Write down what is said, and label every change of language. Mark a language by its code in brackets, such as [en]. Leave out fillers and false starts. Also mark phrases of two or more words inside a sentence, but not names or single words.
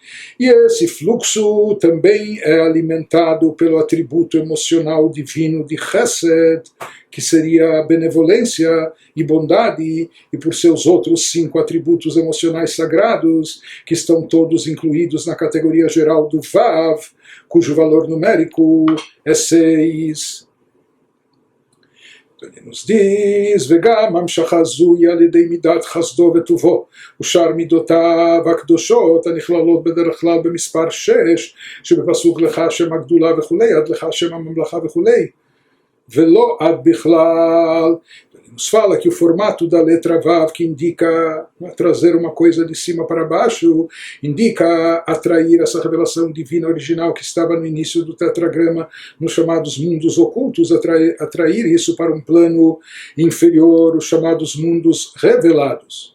[pt] E esse fluxo também é alimentado pelo atributo emocional divino de Chesed, que seria a benevolência e bondade, e por seus outros 5 atributos emocionais sagrados, que estão todos incluídos na categoria geral do Vav, cujo valor numérico é 6. Ele nos diz, [he] וגם המשכה זו היא על ידי מידת חסדו וטובו, ושאר מידותיו הקדושות הנכללות בדרך כלל במספר 6, שבפסוק לך השם הגדולה וכולי, עד לך השם הממלכה וכולי, ולא עד בכלל. [pt] Nos fala que o formato da letra Vav, que indica trazer uma coisa de cima para baixo, indica atrair essa revelação divina original que estava no início do tetragrama, nos chamados mundos ocultos, atrair isso para um plano inferior, os chamados mundos revelados.